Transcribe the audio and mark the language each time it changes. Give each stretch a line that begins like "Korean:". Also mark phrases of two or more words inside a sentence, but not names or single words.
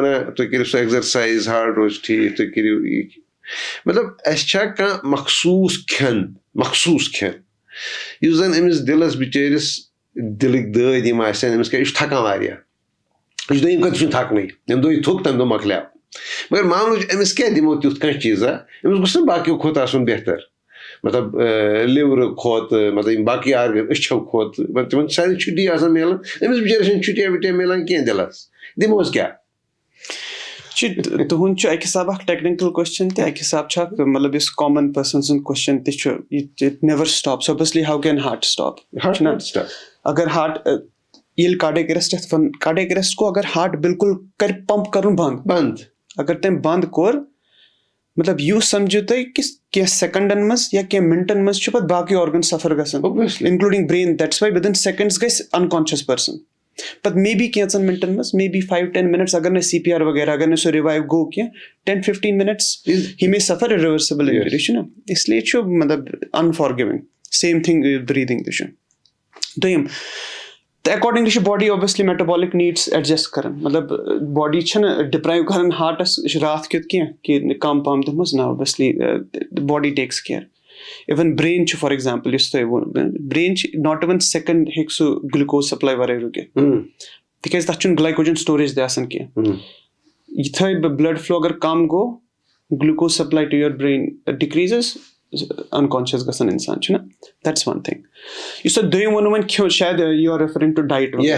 Kashmiri: وَنان تُہۍ کٔرِو سُہ ایٚگزرسایز ہارٹ روزِ ٹھیٖک تُہۍ کٔرِو یہِ مطلب اَسہِ چھا کانٛہہ مخصوٗص کھٮ۪ن یُس زن أمِس دِلس بِچٲرِس دِلٕکۍ دٲدۍ یِم آسن أمِس کیٛاہ یہِ چھُ تھکان واریاہ یہِ چھُ دوٚیِم کَتھ یہِ چھُنہٕ تھکنٕے ییٚمہِ دۄہ یہِ تھوٚک تَمہِ دۄہ مۄکلیو مگر معاملہٕ چھُ أمِس کیٛاہ دِمو تیُتھ کانٛہہ چیٖزا أمِس گوٚژھ نہ باقٕیو کھۄتہٕ آسُن بہتر مطلب لِورٕ کھۄتہٕ مطلب یِم باقٕے آرگن أچھو کھۄتہٕ تِمن چھِ سارنٕے چھُٹی آسان میلان أمِس بِچٲرِس چھنہٕ چھُٹیا وُٹیا میلان کینٛہہ دِلس دِمہوس کیٛاہ تُہُنٛد چھُ اَکہِ حِسابہٕ اکھ
English: technical question
Kashmiri: تہِ اَکہِ حِسابہٕ چھُ اکھ مطلب یُس
English: common person
Kashmiri: سُنٛد کوسچن تہِ چھُ
English: it never stops obviously how can heart stop
Kashmiri: اگر ہارٹ ییٚلہِ
English: cardiac arrest
Kashmiri: یَتھ وَن
English: cardiac arrest
Kashmiri: گوٚو اگر ہارٹ بِلکُل کرِ پمپ کَرُن بنٛد اگر تٔمۍ بنٛد کوٚر مطلب یوٗ سمجھِو تُہۍ کہِ کینٛہہ سیکنڈن منٛز یا کینٛہہ مِنٹن منٛز چھِ پَتہٕ باقٕے آرگن سفر گژھان
English: including brain that's why within seconds
Kashmiri: گژھِ
English: unconscious person
Kashmiri: پَتہٕ
English: maybe
Kashmiri: کینٛژن مِنٹن منٛز
English: maybe 5-10 minutes
Kashmiri: اگر نہٕ CPR وغیرہ اگر نہٕ سُہ رِوایو گوٚو کینٛہہ 10-15
English: minutes he may suffer irreversible injury
Kashmiri: چھُنہ اس لیے چھُ مطلب
English: unforgiving same thing breathing
Kashmiri: تہِ چھُ دوٚیِم تہٕ ایکاڈِنٛگلی چھِ
English: body obviously metabolic needs adjust
Kashmiri: کران مطلب باڈی چھنہٕ ڈِپرایو کران ہارٹس یہِ چھُ راتھ کیُتھ کینٛہہ کہِ کم پہم دِمہوس نہ
English: obviously body takes care even brain
Kashmiri: چھُ
English: for example
Kashmiri: یُس تۄہہِ ووٚن برین چھِ
English: not even second
Kashmiri: ہیٚکہِ سُہ
English: glucose supply
Kashmiri: ورٲے رُکِتھ تِکیازِ تَتھ چھُنہٕ
English: glycogen storage
Kashmiri: تہِ آسان کینٛہہ یِتھٕے
English: blood flow
Kashmiri: اگر کم گوٚو
English: glucose supply to your brain decreases unconscious
Kashmiri: گژھان اِنسان چھُنہ
English: that's one thing
Kashmiri: یُس تۄہہِ دوٚیِم ووٚنوٕ وۄنۍ کھیٚو شاید
English: you are referring to diet